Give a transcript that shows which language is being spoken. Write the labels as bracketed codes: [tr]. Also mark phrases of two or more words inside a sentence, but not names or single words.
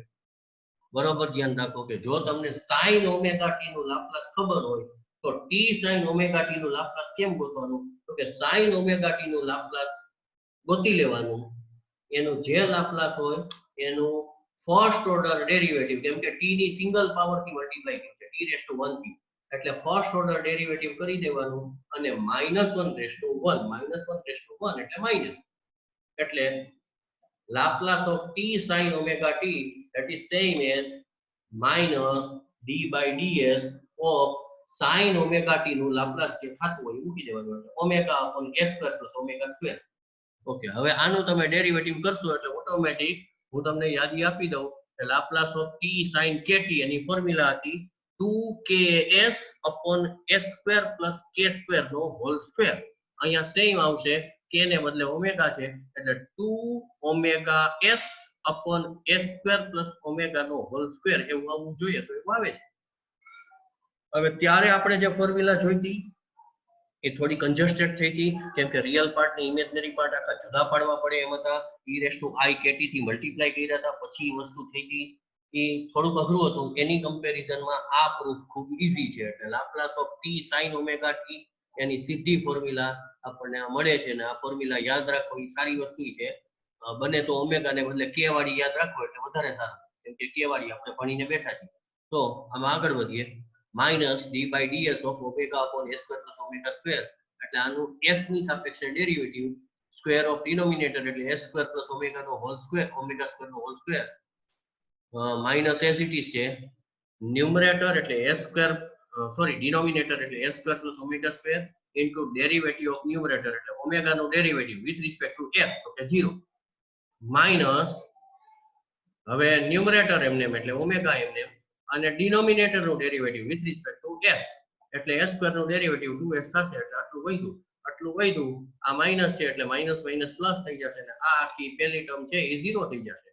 [gu] બરોબર ધ્યાન રાખો કે જો તમને [en] sin omega t [gu] નું લાપ્લાસ ખબર હોય તો [en] t sin omega t [gu] નું લાપ્લાસ કેમ ગોતવાનું? તો કે [en] sin omega t [gu] નું લાપ્લાસ ગોતી લેવાનું. એનું જે લાપ્લાસ હોય એનું [en] first order derivative, [gu] કેમ કે t ની [en] single power [gu] થી મલ્ટીપ્લાય થશે [en] t raised to 1 [gu] થી, એટલે [en] first order derivative [gu] કરી દેવાનું અને [en] -1 raised to 1, -1 raised to 1 [gu] એટલે માઈનસ. [en] એટલે Laplace of t sin omega t that is same as minus d by ds of sin omega t [gu] નું લાપ્લાસ જે થાતું હોય મૂકી દેવાનું એટલે [en] ઓમેગા upon s square plus omega square. [gu] ઓકે, હવે આનું તમે ડેરિવેટિવ કરશો એટલે ઓટોમેટિક હું તમને યાદી આપી દઉં કે [en] Laplace of t sin kt [gu] એની ફોર્મ્યુલા હતી [en] 2ks upon s square plus k square [gu] નો [en] whole square. [gu] અહીંયા સેમ આવશે, k ને બદલે ઓમેગા છે એટલે [en] 2 omega s upon s square plus omega [gu] નો [en] whole square [gu] એવું આવવું જોઈએ. તો એવું આવે છે. હવે ત્યારે આપણે જે ફોર્મ્યુલા જોઈતી એ થોડી કન્જસ્ટેડ થઈ હતી, કેમ કે [en] real part [gu] ને [en] imaginary part [gu] આખા જુદા પાડવા પડે એમ હતા. [en] e raised to i kt [gu] થી મલ્ટીપ્લાય કર્યા હતા પછી વસ્તુ થઈ ગઈ. એ થોડુંક અઘરું હતું. એની કમ્પેરિઝનમાં આ પ્રૂફ ખૂબ ઈઝી છે. એટલે [en] Laplace of t sin omega t [gu] એની સીધી ફોર્મ્યુલા આપણને મળે છે ને આ ફોર્મ્યુલા યાદ રાખો એ સારી વસ્તુ છે. બને તો ઓમેગા ને બદલે k વાળી યાદ રાખો એટલે વધારે સારું, કેમ કે k વાળી આપણે ભણીને બેઠા છીએ. તો આમાં આગળ વધીએ. [en] minus d by ds of omega upon s square plus omega square [gu] એટલે આનું s ની સાપેક્ષે [en] derivative square of denominator એટલે s square plus omega નો whole square, omega square નો whole square minus as it is છે. [gu] ન્યુમરેટર એટલે [en] s square denominator [gu] એટલે [en] s square plus omega square into derivative of numerator [gu] એટલે ઓમેગા નો ડેરિવેટિવ [en] with respect to s [gu] તો કે 0 માઈનસ હવે ન્યુમરેટર એમને એટલે ઓમેગા એમને અને ડિનોમિનેટર નું ડેરિવેટિવ [en] with respect to s [gu] એટલે [en] s square [gu] નું ડેરિવેટિવ 2s થશે એટલે આટલું વધ્યું. આ માઈનસ છે એટલે [en] minus minus plus [gu] થઈ જશે અને આ આખી પહેલી ટર્મ છે એ 0 થઈ જશે.